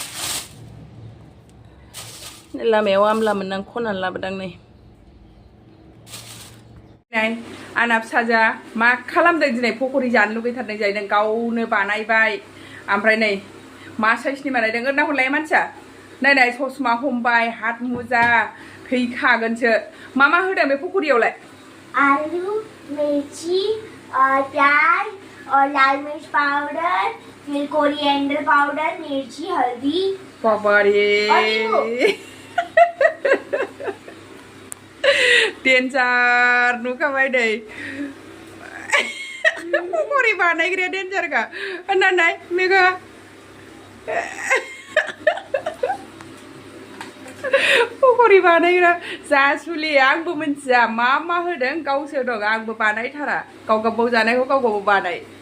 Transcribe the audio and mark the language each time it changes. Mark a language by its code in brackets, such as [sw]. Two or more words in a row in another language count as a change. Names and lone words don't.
[brx] लामायाव आमला मोननां खनानै लाबोदां नै आंना फिसाजोआ मा खालामदों दिनै पक'रि जानो लुगैथारदों जाहैदों गावनो बानायबाय ओमफ्राय नै मा साइसनि बानायदों ओरैना हरलाय मानसिया नै ससमा हमबाय हात मुजा थैखागोनसो मा होदों बे पक'रियावलाय [hi] आलू मिर्ची और प्याज और लाल मिर्च पाउडर फिर कोरिएंडर पाउडर मिर्ची हल्दी [brx] बाबारे डेन्जार नुखाबाय नै पक'रि बानायग्राया डेन्जारखा होननानै मेघा पक'रि बानायग्रा जासुलि आंबो मिन्थिया मा होदों गावसो दं आंबो बानायथारा गाव गावबाव जानायखौ गाव गावबाव बानाय